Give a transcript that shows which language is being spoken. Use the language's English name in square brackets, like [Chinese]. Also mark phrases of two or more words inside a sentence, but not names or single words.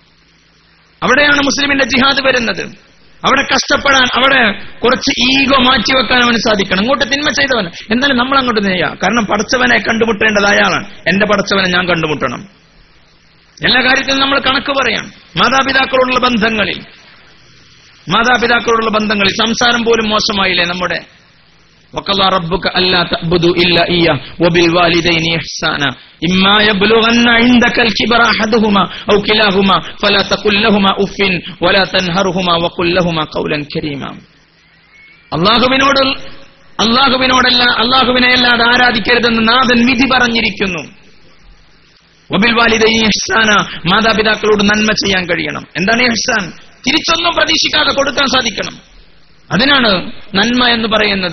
[Malayalam] അവിടെ കഷ്ടപ്പെടാൻ, അവിടെ കുറച്ച് ഈഗോ മാറ്റിവെക്കാൻ അവന് സാധിക്കണം. അങ്ങോട്ട് തിന്മ ചെയ്തവൻ എന്നാലും നമ്മൾ അങ്ങോട്ട് ചെയ്യാം. കാരണം പടച്ചവനെ കണ്ടുമുട്ടേണ്ടത് അയാളാണ്. എന്റെ പടച്ചവനെ ഞാൻ കണ്ടുമുട്ടണം. എല്ലാ കാര്യത്തിലും നമ്മൾ കണക്ക് പറയാം. മാതാപിതാക്കളോടുള്ള ബന്ധങ്ങളിൽ സംസാരം പോലും മോശമായില്ലേ നമ്മുടെ? [Arabic] وَقَضَى رَبُّكَ أَلَّا تَعْبُدُوا إِلَّا إِيَّاهُ وَبِالْوَالِدَيْنِ إِحْسَانًا إِمَّا يَبْلُغَنَّ عِندَكَ الْكِبَرَ أَحَدُهُمَا أَوْ كِلَاهُمَا فَلَا تَقُل لَّهُمَا أُفٍّ وَلَا تَنْهَرْهُمَا وَقُل لَّهُمَا قَوْلًا كَرِيمًا. [Malayalam] അല്ലാഹുവിനെയല്ലാതെ ആരാധിക്കരുതെന്ന് നാഥൻ വിധി പറഞ്ഞിരിക്കുന്നു. [Arabic] وبالوالدين إحسانا, [Malayalam] മാതാപിതാക്കളോട് നന്മ ചെയ്യാൻ കഴിയണം. എന്താണ് ഇഹ്സാൻ? തിരിച്ചൊന്നും പ്രതീക്ഷിക്കാതെ കൊടുക്കാൻ സാധിക്കണം. അതിനാണ് നന്മ എന്ന് പറയുന്നത്.